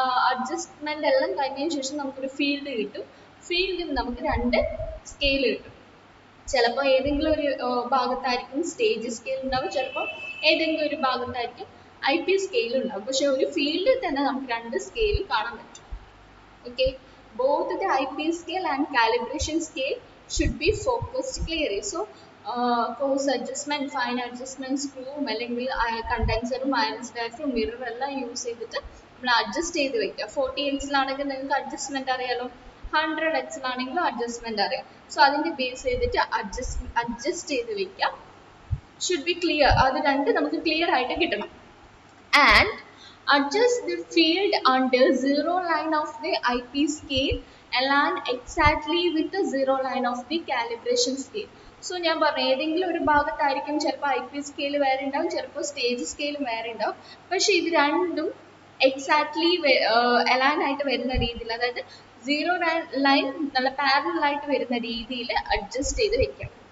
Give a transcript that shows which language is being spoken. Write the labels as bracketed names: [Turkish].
[Malayalam] Adjustment എല്ലാം കഴിഞ്ഞതിന് ശേഷം നമുക്കൊരു ഫീൽഡ് കിട്ടും. ഫീൽഡിൽ നമുക്ക് രണ്ട് സ്കെയിൽ കിട്ടും. ചിലപ്പോൾ ഏതെങ്കിലും ഒരു ഭാഗത്തായിരിക്കും സ്റ്റേജ് സ്കെയിൽ ഉണ്ടാവും, ചിലപ്പോൾ ഏതെങ്കിലും ഒരു ഭാഗത്തായിരിക്കും IP സ്കെയിൽ ഉണ്ടാവും. പക്ഷെ ഒരു ഫീൽഡിൽ തന്നെ നമുക്ക് രണ്ട് സ്കെയിൽ കാണാൻ പറ്റും. [English] Okay, both the IP scale and calibration scale should be focused clearly. [Malayalam] So coarse adjustment, fine adjustment, screw, അല്ലെങ്കിൽ കണ്ടൻസറും അയൺസ് ഡയഫ്രം മിറർ എല്ലാം യൂസ് ചെയ്തിട്ട് നമ്മൾ അഡ്ജസ്റ്റ് ചെയ്ത് വെക്കുക. 40x ലാണെങ്കിൽ നിങ്ങൾക്ക് അഡ്ജസ്റ്റ്മെന്റ് അറിയാലോ, 100x ലാണെങ്കിലും അഡ്ജസ്റ്റ്മെന്റ് അറിയാം. സോ അതിന്റെ ബേസ് ചെയ്തിട്ട് അഡ്ജസ്റ്റ് ചെയ്ത് വെക്കുക. [English] should be clear, [Malayalam] അത് രണ്ട് നമുക്ക് ക്ലിയർ ആയിട്ട് കിട്ടണം. [English] And adjust the field under zero line of the IP scale align exactly with the zero line of the calibration scale. [Malayalam] So ഞാൻ പറഞ്ഞു ഏതെങ്കിലും ഒരു ഭാഗത്തായിരിക്കും ചിലപ്പോൾ IP സ്കെയിൽ വേറെ ഉണ്ടാവും, ചിലപ്പോൾ സ്റ്റേജ് സ്കെയിൽ വേറെ ഉണ്ടാവും. പക്ഷെ ഇത് രണ്ടും എക്സാക്ട്ലി അലൈൻ ആയിട്ട് വരുന്ന രീതിയിൽ, അതായത് സീറോ ലൈൻ നല്ല പാരലൽ ആയിട്ട് വരുന്ന രീതിയിൽ അഡ്ജസ്റ്റ് ചെയ്ത് വെക്കാം.